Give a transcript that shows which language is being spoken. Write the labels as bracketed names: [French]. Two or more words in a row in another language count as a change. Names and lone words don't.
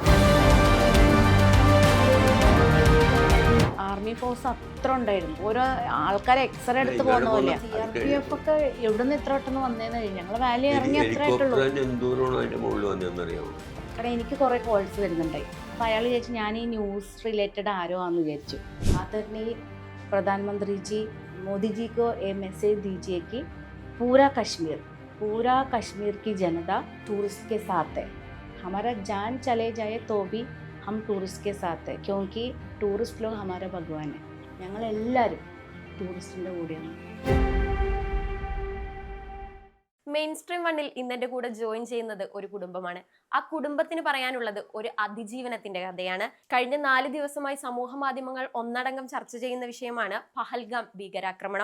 [English] army force [Malayalam] അത്ര ഉണ്ടായിരുന്നു. ഓരോ ആൾക്കാരെ എക്സ്റേ എടുത്ത് പോകുന്ന പോലെ. CRPF ഒക്കെ എവിടെ നിന്ന് ഇത്ര പെട്ടെന്ന് വന്നേന്ന് കഴിഞ്ഞു. ഞങ്ങൾ വാലി ഇറങ്ങി അത്ര ആയിട്ടുള്ളൂ. കാരണം എനിക്ക് കുറെ കോൾസ് വരുന്നുണ്ടായി. അപ്പൊ അയാൾ വിചാരിച്ചു ഞാൻ ഈ [English] news related [Malayalam] ആരോ ആണെന്ന് വിചാരിച്ചു. [Hindi] आदरणीय प्रधानमंत्री जी, मोदी जी को ये मैसेज दीजिए कि पूरा कश्मीर की जनता टूरिस्ट के साथ है. हमारा जान चले जाए तो भी हम टूरिस्ट के साथ है, क्योंकि टूरिस्ट लोग हमारा भगवान है. [Malayalam] ഞങ്ങൾ എല്ലാവരും ടൂറിസ്റ്റിൻ്റെ കൂടെയാണ്. മെയിൻ സ്ട്രീം വണ്ണിൽ ഇന്നെന്റെ കൂടെ ജോയിൻ ചെയ്യുന്നത് ഒരു കുടുംബമാണ്. ആ കുടുംബത്തിന് പറയാനുള്ളത് ഒരു അതിജീവനത്തിന്റെ കഥയാണ്. കഴിഞ്ഞ 4 ദിവസമായി സമൂഹ മാധ്യമങ്ങൾ ഒന്നടങ്കം ചർച്ച ചെയ്യുന്ന വിഷയമാണ് പഹൽഗാം ഭീകരാക്രമണം.